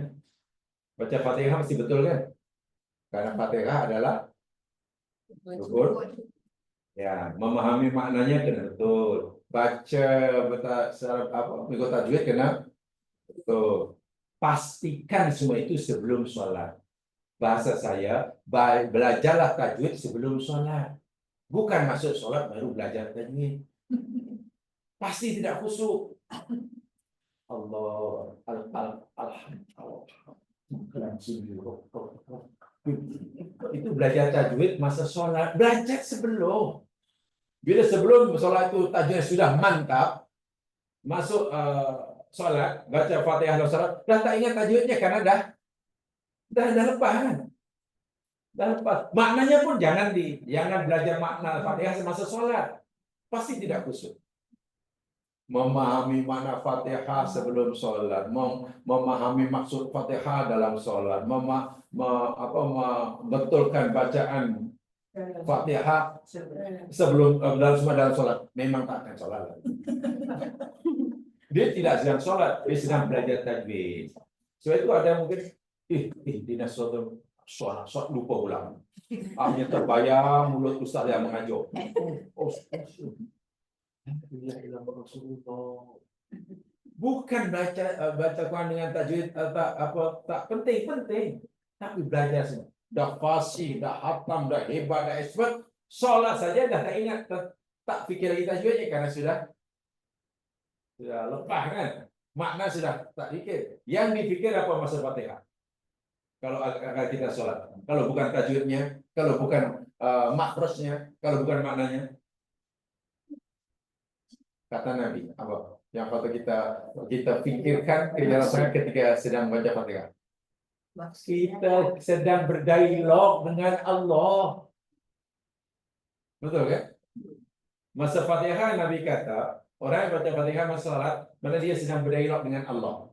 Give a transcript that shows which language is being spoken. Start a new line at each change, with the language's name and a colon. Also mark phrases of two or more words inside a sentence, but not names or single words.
Malay: Baca Fatihah mesti betul kan? Karena Fatihah adalah rukun. Ya, memahami maknanya kena betul. Baca mengikut tajwid kena betul. Pastikan semua itu sebelum sholat. Bahasa saya, belajarlah tajwid sebelum sholat. Bukan masuk sholat baru belajar tajwid. Pasti tidak khusyuk. Allah, itu belajar tajwid masa sholat. Belajar sebelum. Bila sebelum sholat itu tajwid sudah mantap, masuk sholat, baca Fatihah dan sholat, dah tak ingat tajwidnya karena dah lepas kan? Dah lepas. Maknanya pun jangan belajar makna Fatihah semasa sholat. Pasti tidak khusyuk. Memahami makna Fatihah sebelum sholat, memahami maksud Fatihah dalam sholat, betulkan bacaan Fatihah sebelum dalam sholat. Memang tak akan sholat lagi. Dia tidak sedang sholat, dia sedang belajar tajwid. Sebab itu ada mungkin dinas sholat lupa ulang. Akhirnya terbayang mulut ustaz yang mengajar. Bukan baca Quran dengan tajwid tak penting, tapi belajar semua. Dah fasih, dah hatam, dah hebat, dah expert. Solat saja dah tak ingat, tak fikir lagi tajwidnya karena sudah lepas kan. Makna sudah tak fikir. Yang dipikir apa masa Fatihah? Kalau kita solat, kalau bukan tajwidnya, kalau bukan makrosnya, kalau bukan maknanya. Kata Nabi apa? Yang patut kita pikirkan ketika sedang baca Fatihah. Kita sedang berdialog dengan Allah. Betul kan? Masa Fatihah Nabi kata, orang yang baca Fatihah masa salat, mana dia sedang berdialog dengan Allah.